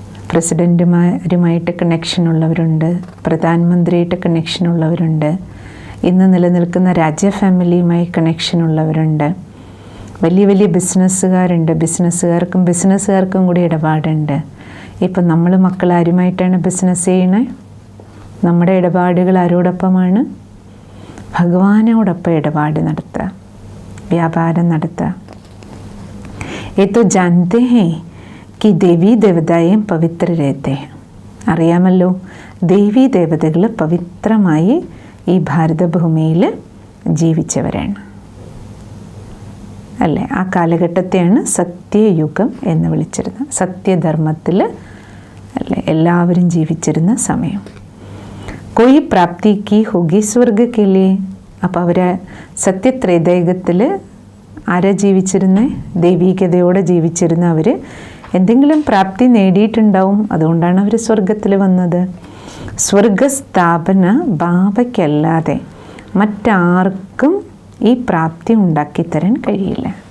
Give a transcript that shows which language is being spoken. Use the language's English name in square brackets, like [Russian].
[Malayalam] പ്രസിഡൻറ്റുമാരുമായിട്ട് കണക്ഷനുള്ളവരുണ്ട്, പ്രധാനമന്ത്രിയായിട്ട് കണക്ഷനുള്ളവരുണ്ട്, ഇന്ന് നിലനിൽക്കുന്ന രാജ്യ ഫാമിലിയുമായി കണക്ഷനുള്ളവരുണ്ട്, വലിയ വലിയ ബിസിനസ്സുകാരുണ്ട്, ബിസിനസ്സുകാർക്കും കൂടി ഇടപാടുണ്ട്. ഇപ്പം നമ്മൾ മക്കൾ ആരുമായിട്ടാണ് ബിസിനസ് ചെയ്യണേ? നമ്മുടെ ഇടപാടുകൾ ആരോടൊപ്പമാണ്? ഭഗവാനോടൊപ്പം ഇടപാട് നടത്തുക, വ്യാപാരം നടത്തുക. [Hindi] ഏതോ ജാനത്തെ ഹേ कि देवी देवताएं पवित्र रहते हैं. [Malayalam] അറിയാമല്ലോ, ദേവീ ദേവതകൾ പവിത്രമായി ഈ ഭാരതഭൂമിയിൽ ജീവിച്ചവരാണ് അല്ലേ? ആ കാലഘട്ടത്തെയാണ് സത്യയുഗം എന്ന് വിളിച്ചിരുന്നത്. സത്യധർമ്മത്തിൽ അല്ലേ എല്ലാവരും ജീവിച്ചിരുന്ന സമയം. [Hindi] कोई प्राप्ति की होगी स्वर्ग के लिए. [Malayalam] അപ്പോൾ അവർ സത്യത്രേതയുഗത്തിൽ ആരാ ജീവിച്ചിരുന്നത്? ദൈവീകതയോടെ ജീവിച്ചിരുന്ന അവർ എന്തെങ്കിലും പ്രാപ്തി നേടിയിട്ടുണ്ടാവും, അതുകൊണ്ടാണ് അവർ സ്വർഗത്തിൽ വന്നത്. സ്വർഗസ്ഥാപന ബാബയ്ക്കല്ലാതെ മറ്റാർക്കും ഈ പ്രാപ്തി ഉണ്ടാക്കിത്തരാൻ കഴിയില്ല.